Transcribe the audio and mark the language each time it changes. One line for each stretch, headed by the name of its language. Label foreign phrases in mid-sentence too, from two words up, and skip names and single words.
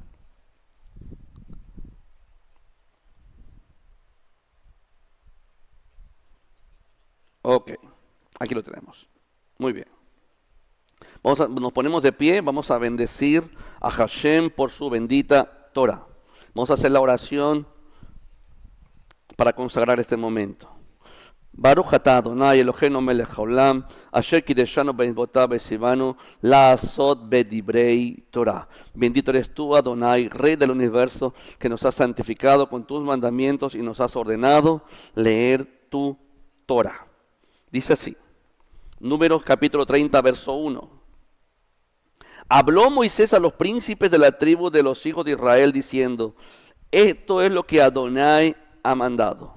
Spanish: Ok, aquí lo tenemos. Muy bien. Nos ponemos de pie, vamos a bendecir a Hashem por su bendita Torah. Vamos a hacer la oración para consagrar este momento.
Hebrew: ברוך אתה ה' אלהינו מלך העולם אשר קדשנו במצותיו וצונו לעשות בדברי תורה.
Spanish: Bendito eres tú, Adonai, Rey del universo, que nos has santificado con tus mandamientos y nos has ordenado leer tu Torah. Dice así, Números capítulo 30, verso 1. Habló Moisés a los príncipes de la tribu de los hijos de Israel diciendo, esto es lo que Adonai ha mandado.